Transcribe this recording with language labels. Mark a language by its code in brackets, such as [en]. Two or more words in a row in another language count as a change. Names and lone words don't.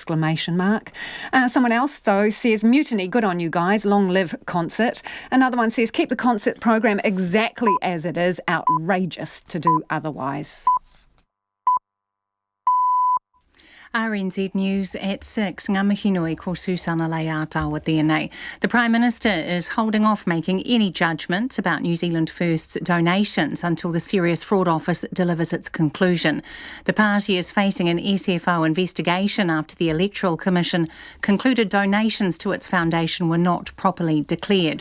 [en] Someone else, though, says, mutiny, good on you guys, long live Concert. Another one says, keep the concert program exactly as it is, outrageous to do otherwise. RNZ News at 6. [mi] Ngā mihi nui ko Susana Leata [en] with DNA. The Prime Minister is holding off making any judgments about New Zealand First's donations until the Serious Fraud Office delivers its conclusion. The party is facing an SFO investigation after the Electoral Commission concluded donations to its foundation were not properly declared.